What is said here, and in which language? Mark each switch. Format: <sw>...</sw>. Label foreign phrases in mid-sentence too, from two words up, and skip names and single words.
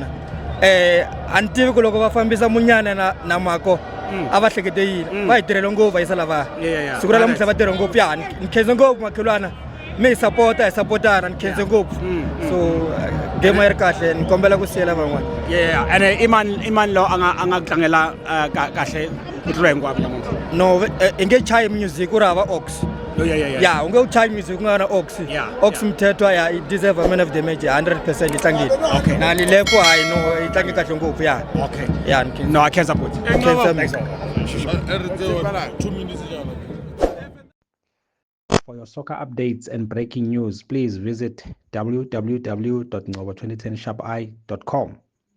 <ts>A ni tivi ku loko va fambisa munyana na mako a va hlekete yini va hi tirhele ngopfu va yisa lava siku ra lamuhla va tirhe ngopfu ya ni khenze ngopfu makhelwana mi hi supportana ni khenze ngopfu so game yi ri kahle ni kombela ku siyela van'wana And iman lo anga tlangela kahle ku tlula hinkwavo namuntlha. No i nge chayi music ku ri hava ox yeah u nge u chayi music ku nga na ox ox mthethwa ya</ts> <en>I deserve a man of the match 100%</en> <ts>i tlangile na ni lepo hayi no i tlange kahle ngopfu ya yeah</ts> <en>no I can't support. For your soccer updates and breaking news, please visit www.ngobo2010sharpi.com.</en>